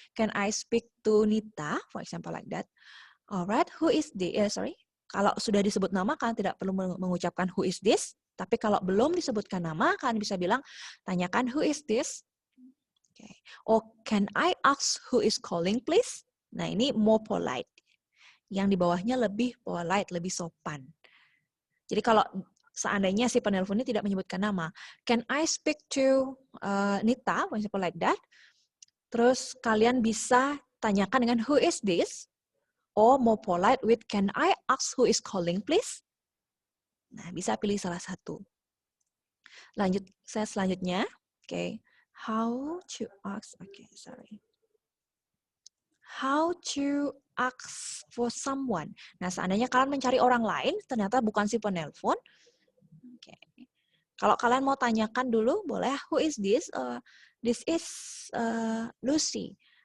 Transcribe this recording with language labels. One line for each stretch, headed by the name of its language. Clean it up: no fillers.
English: Can I speak to Nita? For example like that. Alright, who is this?
Indonesian: Kalau sudah disebut nama, kalian tidak perlu mengucapkan
English: who is this.
Indonesian: Tapi kalau belum disebutkan nama, kalian bisa bilang, tanyakan
English: who is this?
Indonesian: Okay.
English: Or can I ask who is calling, please?
Indonesian: Nah, ini
English: more polite.
Indonesian: Yang di bawahnya lebih polite, lebih sopan. Jadi kalau seandainya si penelpon ini tidak menyebutkan nama,
English: can I speak to Nita, for example like that?
Indonesian: Terus kalian bisa tanyakan dengan
English: who is this? Or more polite with can I ask who is calling, please?
Indonesian: Nah, bisa pilih salah satu. Lanjut, saya selanjutnya. Okay.
English: How to ask, How to ask for someone.
Indonesian: Nah, seandainya kalian mencari orang lain, ternyata bukan si penelpon. Okay. Kalau kalian mau tanyakan dulu, boleh,
English: who is this? This is Lucy.